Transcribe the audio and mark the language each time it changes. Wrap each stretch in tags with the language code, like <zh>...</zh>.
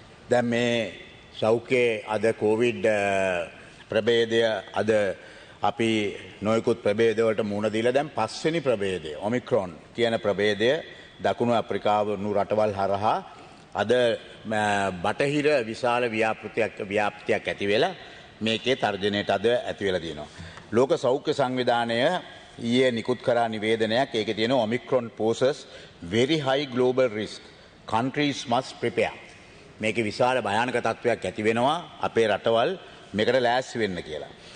<si>දැන් මේ සෞඛ්‍යයේ අද කොවිඩ් ප්‍රභේදය අද අපි නොයෙකුත් ප්‍රභේද වලට මුහුණ දීලා දැන් පස්වෙනි ප්‍රභේදය ඔමික්‍රොන් කියන ප්‍රභේදය දකුණු අප්‍රිකාව වුණු රටවල් හරහා අද බටහිර විශාල ව්‍යාප්තියක් ඇති වෙලා මේකේ තර්ජනයට අද ඇති වෙලා තියෙනවා. ලෝක සෞඛ්‍ය සංවිධානය ඊයේ නිකුත් කරා නිවේදනයක්. ඒකේ තියෙනවා</si> <en>Omicron poses very high global risk countries must prepare.</en> <si>මේකේ විශාල භයානක තත්වයක් ඇති වෙනවා අපේ රටවල් මේකට ලෑස්ති වෙන්න කියලා.</si>